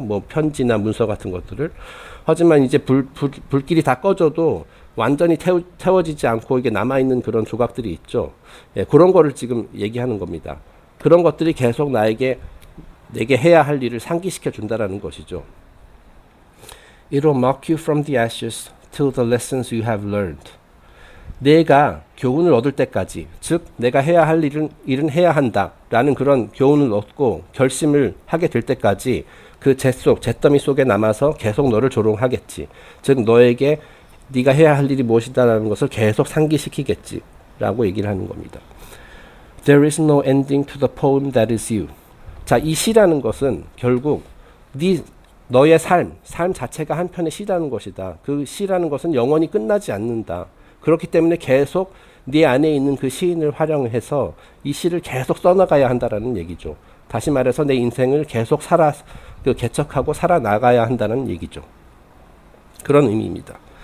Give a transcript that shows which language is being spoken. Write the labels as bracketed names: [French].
[Korean] 뭐 편지나 문서 같은 것들을. 하지만 이제 불길이 다 꺼져도 완전히 태워지지 않고 이게 남아있는 그런 조각들이 있죠. 예, 그런 거를 지금 얘기하는 겁니다. 그런 것들이 계속 내게 해야 할 일을 상기시켜 준다라는 것이죠. [English] It will mock you from the ashes till the lessons you have learned. [Korean] 내가 교훈을 얻을 때까지, 즉 내가 해야 할 일은 해야 한다라는 그런 교훈을 얻고 결심을 하게 될 때까지 그 잿더미 속에 남아서 계속 너를 조롱하겠지. 즉 너에게 네가 해야 할 일이 무엇이다라는 것을 계속 상기시키겠지라고 얘기를 하는 겁니다. [English] There is no ending to the poem that is you. [Korean] 자, 이 시라는 것은 결국 너의 삶 자체가 한 편의 시라는 것이다. 그 시라는 것은 영원히 끝나지 않는다. 그렇기 때문에 계속 네 안에 있는 그 시인을 활용해서 이 시를 계속 써나가야 한다라는 얘기죠. 다시 말해서 내 인생을 계속 개척하고 살아나가야 한다는 얘기죠. 그런 의미입니다.